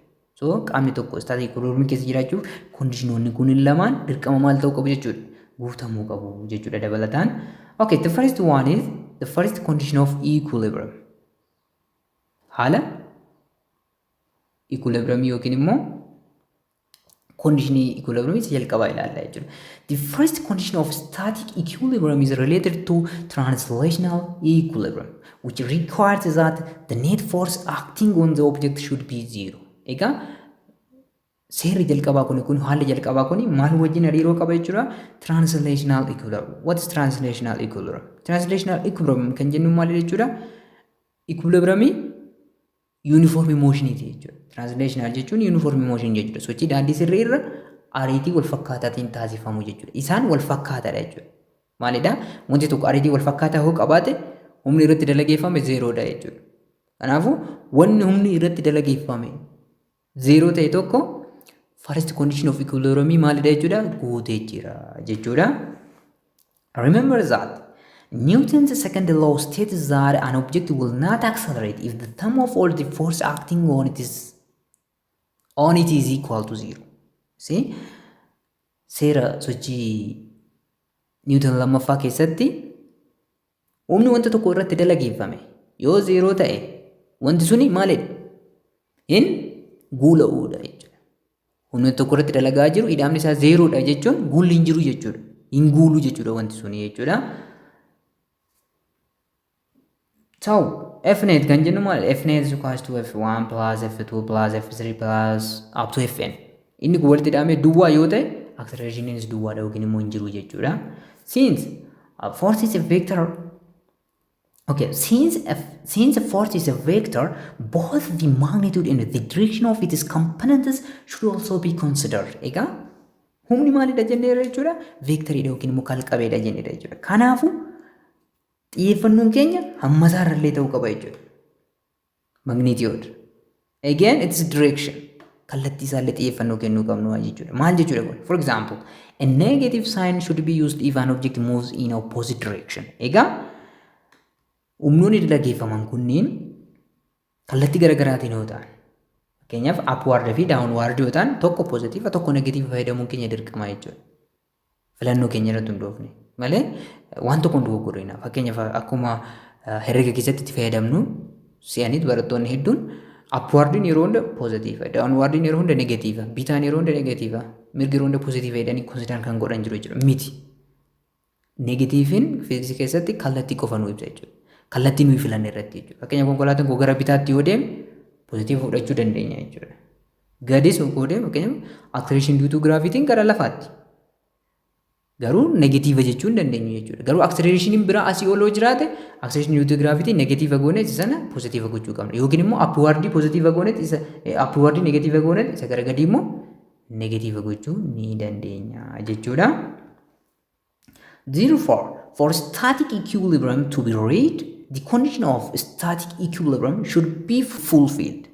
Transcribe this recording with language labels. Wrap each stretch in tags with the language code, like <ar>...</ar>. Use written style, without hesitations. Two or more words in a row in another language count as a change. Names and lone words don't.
<om>So qaamni tokko</om> <en>static equilibrium</en> <om>keessa jiraachuuf kondishinoonni kun lamaan dirqama maal ta'uu qabu jechuudha? Guutamuu qabu jechuudha dabalataan.</om> <en>Okay, the first one is the first condition of equilibrium.</en> <om>Haala equilibrium yookiin immoo</om> <en>condition equilibrium is</en> <om>jalqabaa ilaalla jechuudha.</om> <en>The first condition of static equilibrium is related to translational equilibrium, which requires that the net force acting on the object should be zero.</en> <om>Egaa seerri jalqabaa kun haalli jalqabaa kun maal wajjin hariiroo qaba jechuudha?</om> <en>Translational equilibrium. What is translational equilibrium?</en> <om>Translational equilibrium kan jennu maal jechuudha? Equilibriumii</om> <en>uniform motion</en> <om>jechuudha. Translational jechuun</om> <en>uniform motion</en> <om>jechuudha. Sochii daandii sirrii irra ariitii wal fakkaataatiin taasifamu jechuudha. Isaan wal fakkaataadha jechuudha. Maalidha? Wanti tokko ariitii wal fakkaataa yoo qabaate humni irratti dalageeffame zeeroodha jechuudha. Kanaafuu wanni humni irratti dalageeffame zeeroo ta'e tokko</om> <en>first condition of equilibrium</en> <om>maalidha jechuudha? Guutee jira jechuudha.</om> <en>Remember that Newton's second law states that an object will not accelerate if the sum of all the force acting on it is equal to zero. See?</en> <om>Seera sochii Newton lammaffaa keessatti humni wanta tokko irratti dalageeffame yoo zeeroo ta'e wanti suni maalidha? Hin guula'uudha jechuudha. Humni tokko irratti dalagaa jiru ida'amni isaa zeeroodha jechuun guulli hin jiru jechuudha. Hin guulu jechuudha wanti suni jechuudha. So, F net kan jennu maal?</om> <en>F net is equals to F1 plus F2 plus F3 plus up to Fn.</en> <om>Inni kun walitti hidhamee duwwaa yoo ta'e</om> <en>acceleration is</en> <om>duwwaadha yookiin immoo hin jiru jechuudha.</om> <en>Since force is a vector, okay, since force is a vector, both the magnitude and the direction of its components should also be considered.</en> <om>Egaa humni maalidha jenneera jechuudha? Vectoridha yookiin immoo kalqabeedha jenneera jechuudha. Kanaafuu xiyyeeffannoon keenya hamma isaarrallee ta'uu qaba jechuudha.</om> <en>Magnitude. Again, its direction.</en> <om>Kallattii isaallee xiyyeeffannoo kennuu qabnu jechuudha. Maal jechuudha kun?</om> <en>For example, a negative sign should be used if an object moves in opposite direction.</en> <om>Egaa humnoonni dalageeffaman kunniin kallattii garaagaraatiin yoo ta'an, fakkeenyaaf upward fi downward yoo ta'an, tokko positive tokko negative fayyadamuun keenya dirqama jechuudha. Filannoo keenya irratti hundoofne malee waan tokko dogoggorina. Fakkeenyaaf akkuma herrega keessatti itti fayyadamnu si'aniit barattoonni hedduun upwardin yeroo hunda positive, downwardin yeroo hunda negative, bitaan yeroo hunda negative, mirgi yeroo hunda positive jedhanii consider kan godhan jiru jechuudha. Miti. Negativein fiiziksii keessatti kallattii qofa nu ibsa jechuudha. Kallattii nuyi filanne irratti jechuudha. Fakkeenyaaf konkolaataan gara bitaatti yoo deeme positive fudhachuu dandeenya jechuudha. Gadis yoo deeme fakkeenyaaf</om> <en>acceleration due to gravity</en> <om>gara lafaatti. Garuu negative jechuun dandeenyu jechuudha. Garuu acceleration biraa asii ol yoo jiraate</om> <en>acceleration due to gravity</en> <om>negative goone isa sana positive gochuu qabna. Yookiin immoo upward positive goone isa upward negative goone isa gara gadii immoo negative gochuu ni dandeenya jechuudha.</om> <en>Therefore, for static equilibrium to be reached, the condition of static equilibrium should be fulfilled.</en>